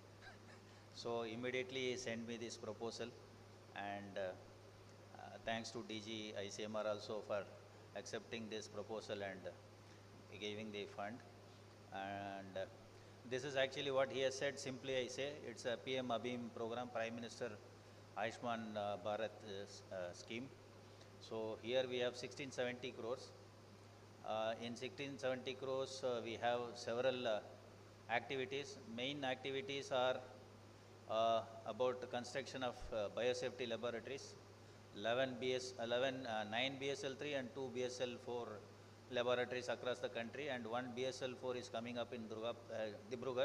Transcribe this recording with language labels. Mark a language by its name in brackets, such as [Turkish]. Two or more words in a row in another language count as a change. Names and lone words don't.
[English] So immediately he sent me this proposal, and thanks to DG ICMR also for accepting this proposal and giving the fund. And this is actually what he has said. Simply I say, it's a PM Abhim program, Prime Minister Ayushman Bharat scheme. So here we have 1670 crores. In 1670 crores, we have several activities. Main activities are about the construction of biosafety laboratories, 9 BSL-3 and 2 BSL-4 laboratories across the country, and 1 BSL-4 is coming up in Dibrugarh.